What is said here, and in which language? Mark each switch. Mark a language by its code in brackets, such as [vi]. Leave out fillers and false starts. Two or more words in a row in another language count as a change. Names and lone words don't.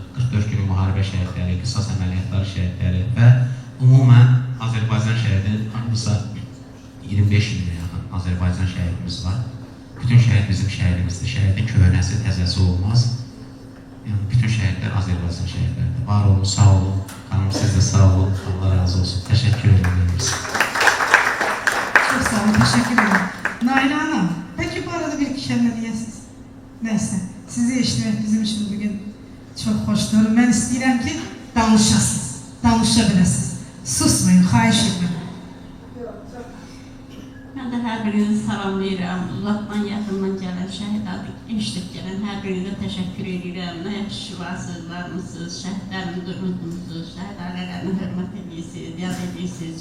[az] 44 günlük müharibə şəhidləri, qisas əməliyyatları şəhidləri və ümumən Azərbaycan şəhidi hardasa 25 minə yaxın Azərbaycan şəhidimiz var. Bütün şəhid bizim şəhidimizdir. Şəhidin köhnəsi, təzəsi olmaz. Yəni, bütün şəhidlər Azərbaycan şəhidlərdir. Var olun, sağ olun. Xanım, siz də sağ olun. Allah razı olsun. [tr] Təşəkkür ederim. Çok sağ olun, teşekkür ederim. Naila Hanım, peki bu arada bir iki kelime diyesiniz. Neyse, sizi eşitmek bizim için bugün çok hoştur. [az] Ben istəyirəm ki, danışasınız, danışabilirsiniz. Susmayın, xahiş etmem. Mən də hər birinizi salamlayıram. Uzaqdan, yaxından gələn, şəhid adı eşidib gələn hər birinizə təşəkkür edirəm. Nə yaxşı varsınız, şəhidlərimizi unutmuşsunuz, şəhid ailələrini hörmət edirsiniz, yad edirsiniz.